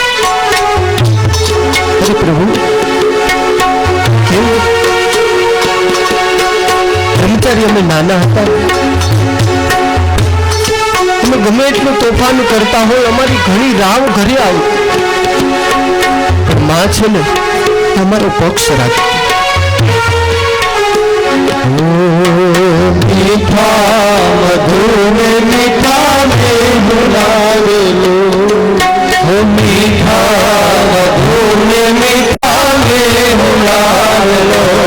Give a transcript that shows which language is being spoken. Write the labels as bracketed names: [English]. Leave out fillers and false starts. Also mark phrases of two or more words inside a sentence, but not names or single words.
[Gujarati] અરે પ્રભુ કેવું? બ્રહ્મચારી અમે નાના હતા, અમે ગમે એટલું તોફાન કરતા હોય, અમારી ઘણી રાવ ઘરે આવી, પણ માં છે ને અમારો પક્ષ રાખે। [Hindi] मीठा मधुर मीठा में बुलावे लो, हो मीठा मधुर मीठा में बुलावे लो।